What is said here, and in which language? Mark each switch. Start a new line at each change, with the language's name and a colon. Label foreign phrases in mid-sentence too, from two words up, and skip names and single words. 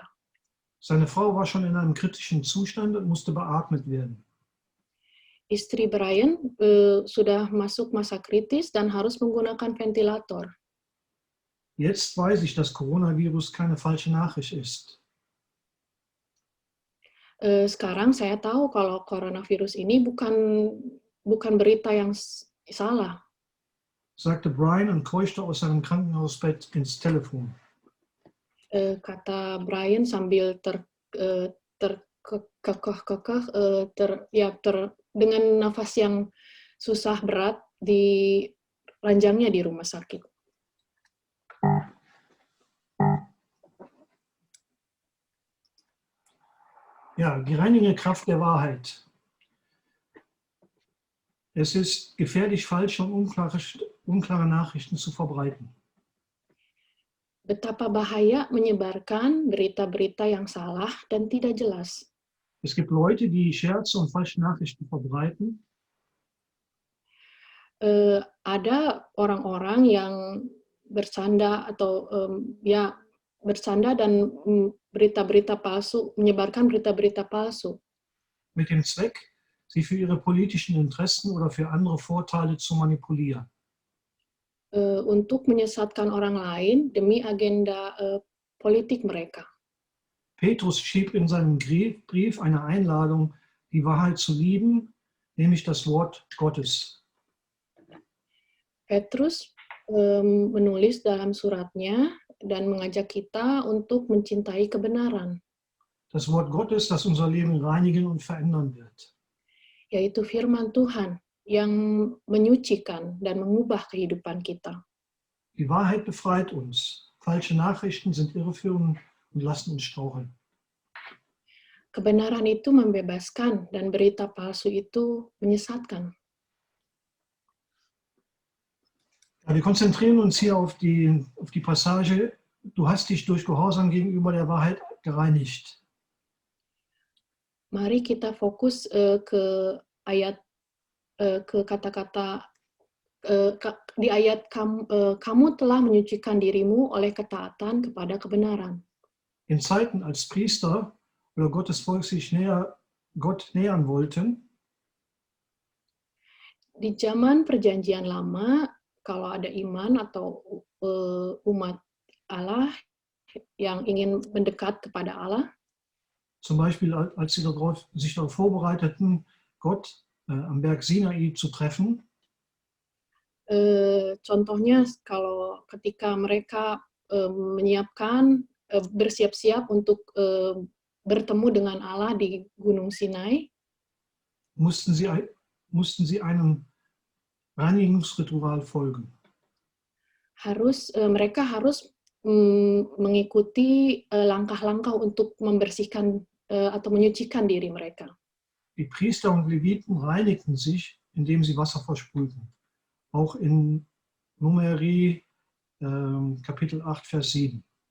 German: Seine Frau war schon in einem kritischen Zustand und musste beatmet werden.
Indonesian: Istri Brian sudah masuk masa kritis dan harus menggunakan ventilator.
German: Jetzt weiß ich, dass Coronavirus keine falsche Nachricht ist.
Indonesian: Sekarang saya tahu kalau coronavirus ini bukan berita yang salah,
German: Sagte Brian und keuchte aus seinem Krankenhausbett ins Telefon.
Indonesian: kata Brian sambil dengan nafas yang susah berat di ranjangnya di rumah sakit.
German: Ja, die reinigende Kraft der Wahrheit. Es ist gefährlich, falsche und unklare Nachrichten zu verbreiten.
Indonesian: Betapa bahaya menyebarkan berita-berita yang salah dan tidak jelas.
German: Es gibt Leute, die Scherze und falsche Nachrichten verbreiten.
Indonesian: Ada orang-orang yang bercanda atau bercanda dan berita-berita palsu, menyebarkan berita-berita palsu.
German: Mit dem Zweck, sie für ihre politischen Interessen oder für andere Vorteile zu manipulieren.
Indonesian: Untuk menyesatkan orang lain demi agenda politik mereka.
German: Petrus schrieb in seinem Brief eine Einladung, die Wahrheit zu lieben, nämlich das Wort Gottes.
Indonesian: Petrus menulis dalam suratnya dan mengajak kita untuk mencintai kebenaran.
German: Das Wort Gottes, das unser Leben reinigen und verändern wird.
Indonesian: Yaitu firman Tuhan yang menyucikan dan mengubah kehidupan kita.
German: Die Wahrheit befreit uns. Falsche Nachrichten sind irreführend und lassen uns straucheln.
Indonesian: Kebenaran itu membebaskan dan berita palsu itu menyesatkan.
German: Ja, wir konzentrieren uns hier auf die Passage, du hast dich durch Gehorsam gegenüber der Wahrheit gereinigt.
Indonesian: Mari kita fokus ke kata-kata di ayat kamu telah menyucikan dirimu oleh ketaatan kepada kebenaran.
German: In Zeiten, als Priester oder Gottes Volk sich Gott nähern wollten,
Indonesian: di zaman Perjanjian Lama, kalau ada iman atau umat Allah yang ingin mendekat kepada Allah,
German: zum Beispiel als sie sich darauf vorbereiteten, Gott am Berg Sinai zu treffen,
Indonesian: contohnya kalau ketika mereka menyiapkan, bersiap-siap untuk bertemu dengan Allah di Gunung Sinai,
German: mussten sie einem Reinigungsritual folgen.
Indonesian: Mereka harus mengikuti langkah-langkah untuk membersihkan atau menyucikan diri mereka.
German: Die Priester und Leviten reinigten sich, indem sie Wasser versprühten. Auch in Numeri Kapitel 8, Vers 7.